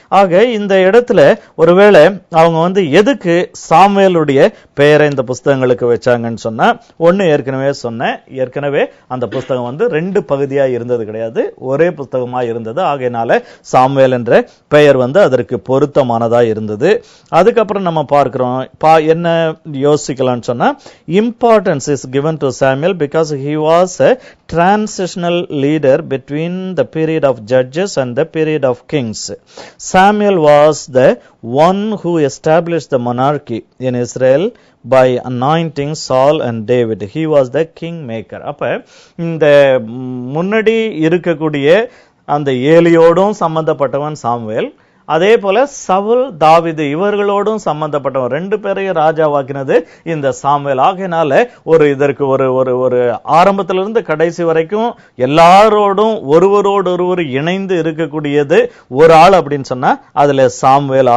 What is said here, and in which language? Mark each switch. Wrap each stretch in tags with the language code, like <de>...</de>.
<ta>ஆக இந்த இடத்துல ஒருவேளை அவங்க எதுக்கு சாமுவேலுடைய பெயரை இந்த புஸ்தகங்களுக்கு வச்சாங்கன்னு சொன்னா, ஒன்னு ஏற்கனவே அந்த புஸ்தகம் 2 பகுதியா இருந்தது கிடையாது, ஒரே புஸ்தகமா இருந்தது. ஆகையினால சாமுவேல் என்ற பெயர் அதற்கு பொருத்தமானதா இருந்தது. அதுக்கப்புறம் நம்ம பார்க்கிறோம் என்ன யோசிக்கலாம்னு சொன்னா,</ta> <en>Importance is given to Samuel because he was a transitional leader between the period of judges and the period of kings. Samuel was the one who established the monarchy in Israel by anointing Saul and David. He was the king maker.</en> <ta>அப்ப இந்த முன்னாடி இருக்கக்கூடிய அந்த ஏலியோடும் சம்பந்தப்பட்டவன் Samuel, அதே போல சவுல் தாவீது இவர்களோடும் சம்பந்தப்பட்டவன், 2 பேரையும் ராஜாவாக்கினது இந்த சாமுவேல். ஆகையினால இதற்கு ஒரு ஆரம்பத்திலிருந்து கடைசி வரைக்கும் எல்லாரோடும் ஒருவரோடு இணைந்து இருக்கக்கூடியது ஒரு ஆள் அப்படின்னு சொன்னா அதுல சாமுவேல்.</ta>